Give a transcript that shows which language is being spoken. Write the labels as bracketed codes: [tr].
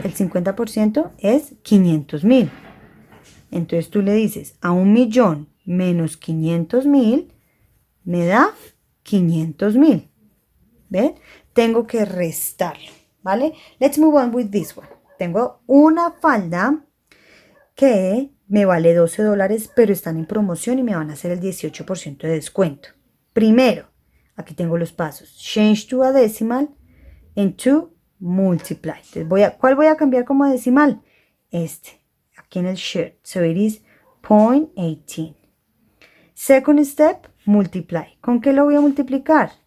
[es] El 50% es 500.000. Entonces tú le dices, a 1.000.000 menos 500.000 me da 500.000. ¿Ven? Tengo que restarlo, ¿vale? [en] Let's move on with this one. [es] tengo una falda que me vale $12, pero están en promoción y me van a hacer el 18% de descuento. Primero, aquí tengo los pasos. [en] Change to a decimal and to multiply. [es] Entonces ¿cuál voy a cambiar como decimal? Este, aquí en el shirt. [en] So it is 0.18. Second step, multiply. [es] ¿Con qué lo voy a multiplicar?